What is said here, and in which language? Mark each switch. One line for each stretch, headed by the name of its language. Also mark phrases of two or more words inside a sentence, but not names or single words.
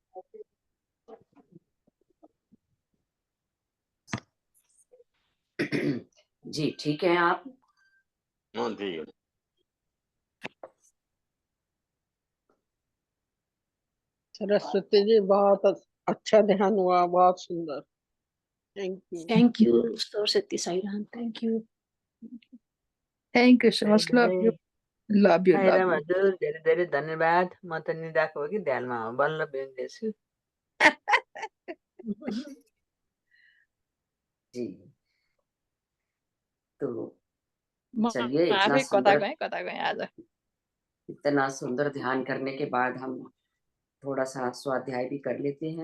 Hindi: जी ठीक है आप। हाँ ठीक है। सरस्वती जी, बहुत अच्छा ध्यान हुआ, बहुत सुंदर।
English: thank you
Hindi: सरस्वती साईराम।
English: Thank you so much. Love you love you love you.
Nepali: हजुर धेरै धेरै धन्यवाद। म त निदाएको हो कि ध्यानमा हो, बल्ल बेच्दैछु।
Hindi: जी, तो चलिए,
Nepali: कता गए आज।
Hindi: इतना सुंदर ध्यान करने के बाद हम थोड़ा सा स्वाध्याय भी कर लेते हैं।